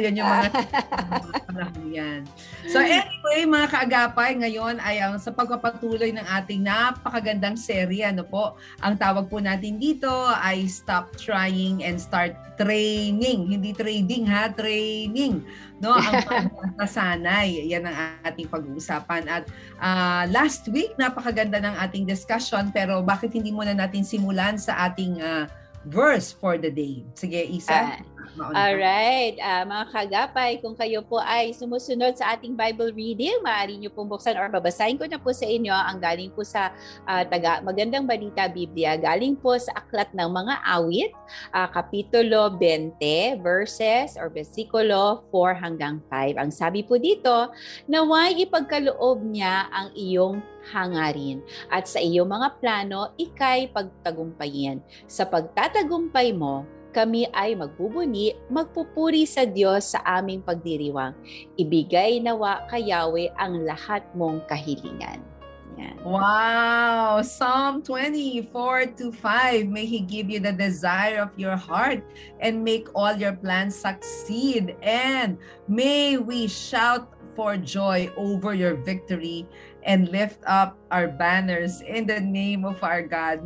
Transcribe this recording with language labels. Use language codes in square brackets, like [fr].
[tl] Yan yung mga panahon yan. So anyway, mga kaagapay, ngayon ay sa pagpapatuloy ng ating napakagandang serye, ang tawag po natin dito ay [en] Stop Trying and Start Training. [tl] Hindi trading ha, training. No, ang pagsasanay, yan ang ating pag-uusapan. At last week, napakaganda ng ating discussion, pero bakit hindi muna natin simulan sa ating [en] verse for the day? [tl] Sige, Isa. Alright, mga kagapay, kung kayo po ay sumusunod sa ating Bible reading, maaari niyo pong buksan or babasahin ko na po sa inyo ang galing po sa Magandang Balita Biblia, galing po sa Aklat ng Mga Awit, Kapitulo 20, verses or versikulo 4 hanggang 5. Ang sabi po dito, naway ipagkaloob niya ang iyong hangarin at sa iyong mga plano, ikay pagtagumpayin. Sa pagtatagumpay mo, kami ay magbubuni, magpupuri sa Diyos sa aming pagdiriwang. Ibigay nawa kay Yahweh ang lahat mong kahilingan. Yan. [en] Wow! Psalm 24:5. May He give you the desire of your heart and make all your plans succeed. And may we shout for joy over your victory and lift up our banners in the name of our God.